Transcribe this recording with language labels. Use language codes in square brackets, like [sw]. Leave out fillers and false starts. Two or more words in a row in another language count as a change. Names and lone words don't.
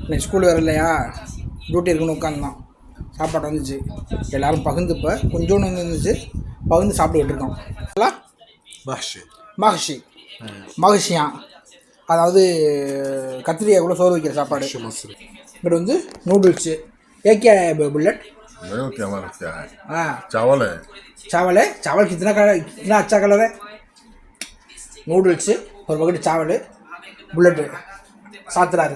[ta] இன்னைக்கு ஸ்கூல் வேறு இல்லையா, டியூட்டி இருக்குன்னு உட்காந்துதான். சாப்பாடு வந்துச்சு, எல்லோரும் பகிர்ந்து இப்போ கொஞ்சோண்டு இருந்துச்சு, பகிர்ந்து சாப்பிட்டுக்கிட்டு இருக்கோம். மகஷி மகஷியா, அதாவது கத்திரிக்காய் கூட சோறு வைக்கிற சாப்பாடு. இங்கிட்ட வந்து நூடுல்ஸு ஏகே புல்லட் [hi] चावल है चावल है। चावल कितना अच्छा कलर है। [ta] நூடுல்ஸு ஒரு பக்கெட்டு சாவல் புல்லட்டு சாத்துறாரு.